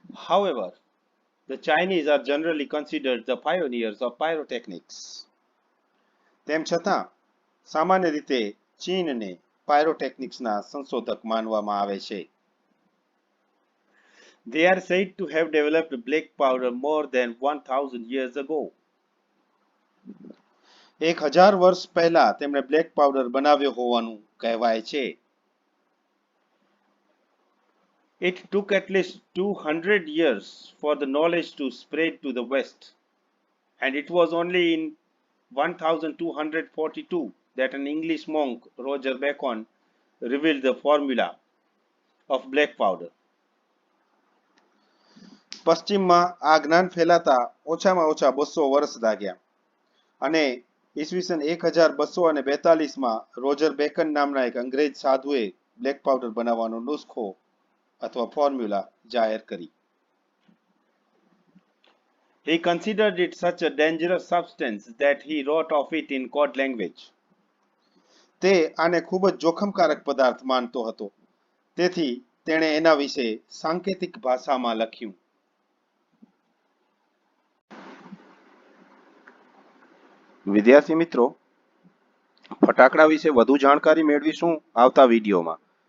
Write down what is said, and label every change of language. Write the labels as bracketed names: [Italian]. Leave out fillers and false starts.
[English] However, the Chinese are generally considered the pioneers of pyrotechnics. [Gujarati] તેમ છતાં સામાન્ય રીતે ચીનને પાયરોટેકનિક્સના સંશોધક માનવામાં આવે છે. [English] They are said to have developed black powder more than 1000 years ago. [Gujarati] 1000 વર્ષ પહેલા તેમણે બ્લેક પાવડર બનાવ્યો હોવાનું કહેવાય છે. [English] It took at least 200 years for the knowledge to spread to the West, and it was only in 1242 that an English monk, Roger Bacon, revealed the formula of black powder. [Gujarati] પશ્ચિમમાં આ જ્ઞાન ફેલાતા ઓછામાં ઓછા 200 વર્ષ લાગ્યા અને ઈસવીસન 1242માં રોજર બેકન નામના એક અંગ્રેજ સાધુએ બ્લેક પાવડર બનાવવાનો નુસ્ખો અથવા ફોર્મ્યુલા જાહેર કરી. [English] He considered it such a dangerous substance that he wrote of it in code language. [Gujarati] તે આને ખૂબ જ જોખમકારક પદાર્થ માનતો હતો, તેથી તેણે એના વિશે સાંકેતિક ભાષામાં લખ્યું. વિદ્યાર્થી મિત્રો, ફટાકડા વિશે વધુ જાણકારી મેળવીશું આવતા વિડીયોમાં.